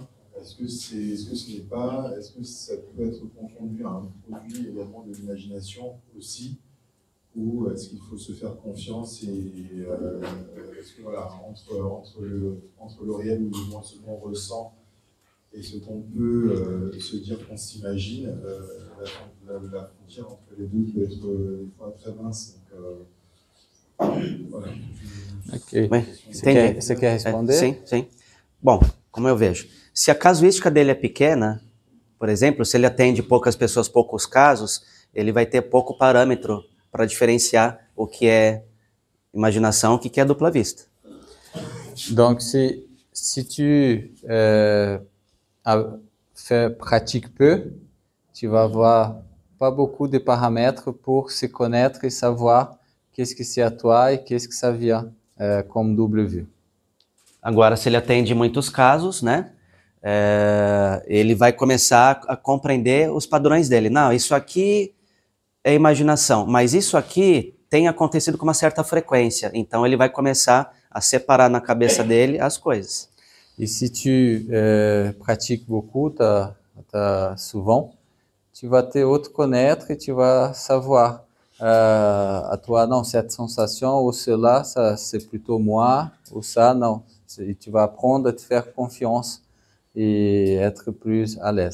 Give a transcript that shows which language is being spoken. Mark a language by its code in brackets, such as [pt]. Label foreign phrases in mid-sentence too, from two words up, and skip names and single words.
[fr] Est-ce que ce n'est pas, est-ce que ça peut être confondu à un produit également de l'imagination aussi, ou est-ce qu'il faut se faire confiance et est-ce que voilà, entre le réel ou du moins ce qu'on ressent et ce qu'on peut se dire qu'on s'imagine, la frontière entre les deux peut être des fois très mince. Donc, voilà. [pt] Ok. Você quer responder? Sim. Bom, como eu vejo, se a casuística dele é pequena, por exemplo, se ele atende poucas pessoas, poucos casos, ele vai ter pouco parâmetro para diferenciar o que é imaginação, o que é dupla vista. [fr] Donc, si tu pratiques peu, tu vas avoir pas beaucoup de paramètres pour se connaître et savoir qu'est-ce que c'est à toi et qu'est-ce que ça vient comme double vue. [pt] Agora, se ele atende muitos casos, né, ele vai começar a compreender os padrões dele. Não, isso aqui é imaginação, mas isso aqui tem acontecido com uma certa frequência. Então, ele vai começar a separar na cabeça dele as coisas. [fr] Et si tu pratiques beaucoup, souvent, tu vas te auto-connaître et tu vas savoir à toi, non, cette sensation ou cela, ça, c'est plutôt moi, ou ça, non. Et tu vas apprendre à te faire confiance et être plus à l'aise.